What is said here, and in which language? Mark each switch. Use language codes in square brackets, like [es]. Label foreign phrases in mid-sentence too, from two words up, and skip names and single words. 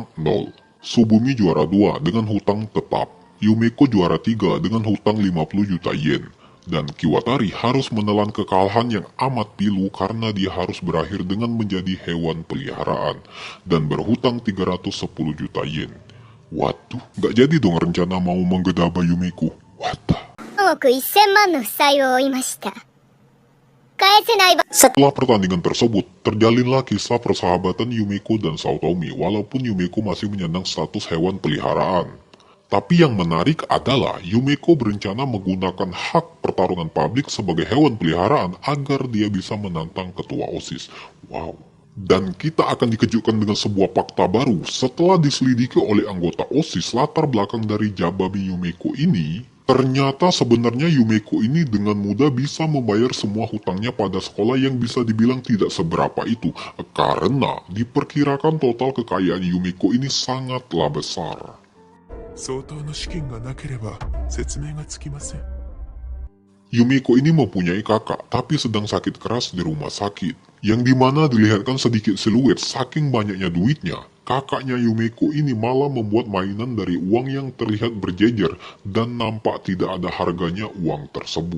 [id] 0, Subumi juara 2 dengan hutang tetap, Yumeko juara 3 dengan hutang 50 juta yen, Dan Kiwatari harus menelan kekalahan yang amat pilu karena dia harus berakhir dengan menjadi hewan peliharaan dan berhutang 310 juta yen. Waduh, gak jadi dong rencana mau menggedaba Yumeko. Wadah. [ja] 3 億1000万の負債を負いました。返せないば。 [id] Setelah pertandingan tersebut, terjalinlah kisah persahabatan Yumeko dan Saotome walaupun Yumeko masih menyandang status hewan peliharaan. Tapi yang menarik adalah Yumeko berencana menggunakan hak pertarungan publik sebagai hewan peliharaan agar dia bisa menantang ketua OSIS. Wow. Dan kita akan dikejutkan dengan sebuah fakta baru setelah diselidiki oleh anggota OSIS latar belakang dari Jababi Yumeko ini. Ternyata sebenarnya Yumeko ini dengan mudah bisa membayar semua hutangnya pada sekolah yang bisa dibilang tidak seberapa itu. Karena diperkirakan total kekayaan Yumeko ini sangatlah besar. [ja] 相当の資金がなければ説明がつきません。 [id] Yumeko ini mempunyai kakak, tapi sedang sakit keras di rumah sakit. Yang dimana dilihatkan sedikit siluet saking banyaknya duitnya, kakaknya Yumeko ini malah membuat mainan dari uang yang terlihat berjejer dan nampak tidak ada harganya uang tersebut.